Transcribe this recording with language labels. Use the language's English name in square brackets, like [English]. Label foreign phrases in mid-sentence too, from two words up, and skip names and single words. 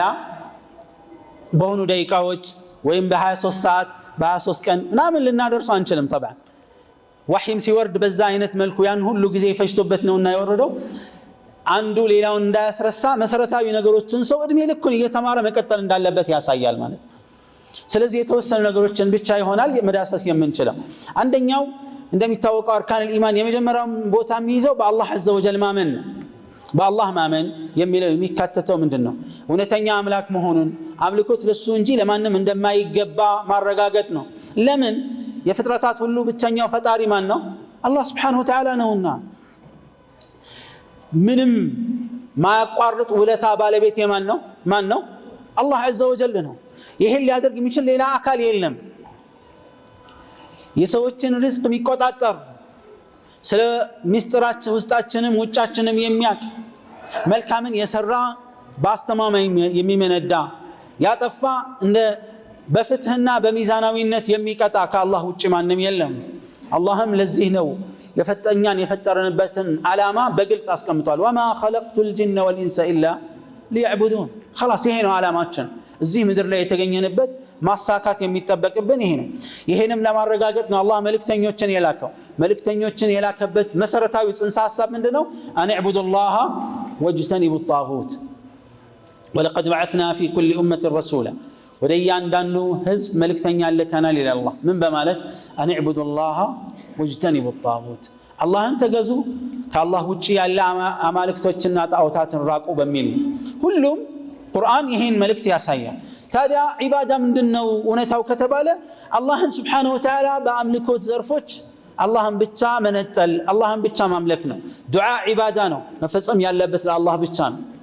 [Amharic] በሆኑ ደቂቃዎች ወይም በ23 ሰዓት በ23 ቀን ምናምን ልናደርሰው አንችልም። طبعا ወህይም ሲወርድ በዛ አይነት መልኩ ያን ሁሉ ጊዜ ፈጅቶበት ነውና የወረደው አንዱ ሌላውን እንዳያስረሳ መሰረታዊ ነገሮችን ሰው እድሜ ልኩን እየተማረ መቀጠል እንዳለበት ያሳያል ማለት ነው። ስለዚህ የተወሰኑ ነገሮችን ብቻ ይሆናል መዳሰስ የምንችለው። አንደኛው እንደሚታወቀው አርካን الإيمان የመጀመሪያው ቦታ የሚይዘው በአላህ [Arabic] عز وجل [Amharic] ማመን ነው። በአላህ ማመን የሚለው የሚካተተው ምንድነው? እውነተኛ አምላክ መሆኑን አምልኮት ለሱ እንጂ ለማንም እንደማይገባ ማረጋገጥ ነው። ለምን? የፍጥረታት ሁሉ ብቸኛው ፈጣሪ ማን ነው? አላህ [Arabic] سبحانه وتعالى [Amharic] ነውና ምንም ማያቋርጥ ውለታ ባለቤት የማን ነው? ማን ነው? አላህ [Arabic] عز وجل [Amharic] ነው። ይሄን ሊያደርግ የሚችል ሌላ አካል የለም። የሰዎችን ሪዝቅ የሚቆጣጠር ስለ ሚስጥራችን ውስጣችንም ውጫችንም የሚያቅ መልካምን የሰራ በአስተማማኝ የሚመነዳ ያጠፋ እንደ በፍትህና በሚዛናዊነት የሚቀጣ ከአላህ ውጭ ማንም የለም። አላህም ለዚህ ነው የፈጠኛን የፈጠረንበትን ዓላማ በግልጽ አስቀምጧል። [Arabic] وما خلقت الجن والانس الا ليعبدون [Amharic] خلاص ይሄ ነው ዓላማችን እዚህ ምድር ላይ የተገኘንበት ማሳካት የሚጠበቅብን ይሄ ነው ይሄንም ለማረጋገጥ ነው አላህ መልእክተኞችን የላከው መልእክተኞችን የላከበት መሰረታዊ ጽንሰ ሐሳብ ምንድነው [Arabic] أن اعبدوا الله واجتنبوا الطاغوت ولقد بعثنا في كل أمة رسولا [Amharic] ወደያንዳንዱ ህዝብ መልእክተኛ ልከናል ይላል አላህ ምን በማለት [Arabic] أن اعبدوا الله واجتنبوا الطاغوت [Amharic] አላህን ተገዙ ከአላህ ውጪ ያለ አማልክቶችና ጣዖታትን ራቁ በሚል ሁሉም ቁርአን ይሄን መልእክት ያሳያል ታዲያ ዒባዳ ምንድነው እውነታው ከተባለ አላህን [Arabic] سبحانه وتعالى [Amharic] በአምልኮት ዘርፎች አላህን ብቻ መነጠል አላህን ብቻ ማምለክ ነው ዱዓ ዒባዳ ነው መፈጸም ያለበት ለአላህ ብቻ ነው